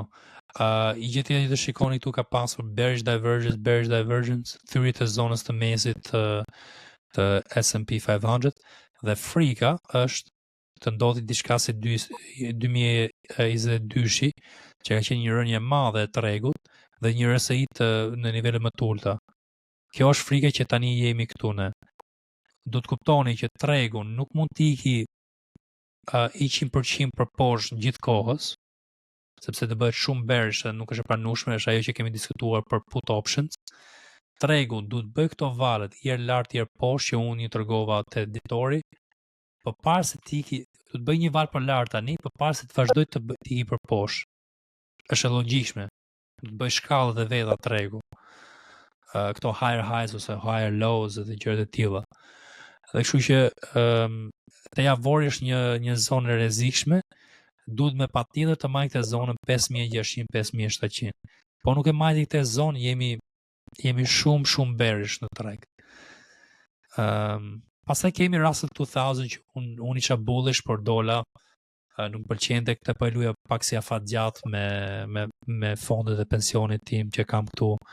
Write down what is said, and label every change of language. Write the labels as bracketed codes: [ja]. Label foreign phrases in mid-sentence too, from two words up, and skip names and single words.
[sq] I gjeti të shikoni këtu ka pasur [en] bearish divergence, [sq] thyrje të zonës të mesit të S&P 500 dhe frika është të ndodhi diçka si 2022 që ka qenë një rënje madhe e tregut dhe një RSI në nivele më të ulta. Kjo është frika që tani jemi këtu ne. Do të kuptoni që tregu nuk mund të iki 100% për poshtë gjithë kohës, sepse të bëhet shumë bearish dhe nuk është e pranueshme, është ajo që kemi diskutuar për [en] put options. [sq] Tregu duhet bëj këto valet herë lart herë poshtë që unë i tregova te editori, përpara se të iki, do të bëj një val për lart tani, përpara se të vazhdoj të iki për poshtë. Është e logjikshme. Do të bëj shkallët e veta tregu. Këto [en] higher highs [sq] ose [en] higher lows [sq] dhe gjërat e tilla. Dhe kështu që te javori është një zonë e rrezikshme, duhet me patjetër të marrë këtë zonën 5600-5700. Po nuk e marrë këtë zonë, jemi shumë bearish në treg. Pastaj kemi Russell 2000 që unë isha bullish për dola, nuk pëlqente këtë po e luja pak si afat gjatë me fondet e pensionit tim që kam këtu,